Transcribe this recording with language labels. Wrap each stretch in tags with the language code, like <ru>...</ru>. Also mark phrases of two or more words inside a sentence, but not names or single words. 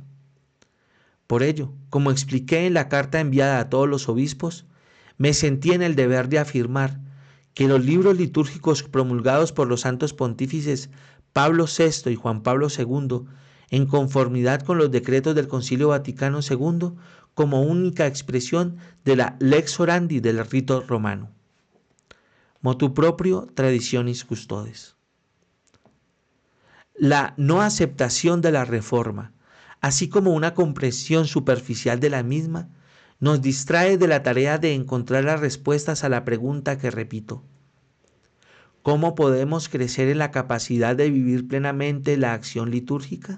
<es>Por ello, como expliqué en la carta enviada a todos los obispos, me sentí en el deber de afirmar que los libros litúrgicos promulgados por los santos pontífices Pablo VI y Juan Pablo II, en conformidad con los decretos del Concilio Vaticano II, como única expresión de la</es> <la>lex orandi</la> <es>del rito romano. Motu proprio traditionis custodes. La no aceptación de la reforma, así como una comprensión superficial de la misma, nos distrae de la tarea de encontrar las respuestas a la pregunta que repito: ¿cómo podemos crecer en la capacidad de vivir plenamente la acción litúrgica?</es>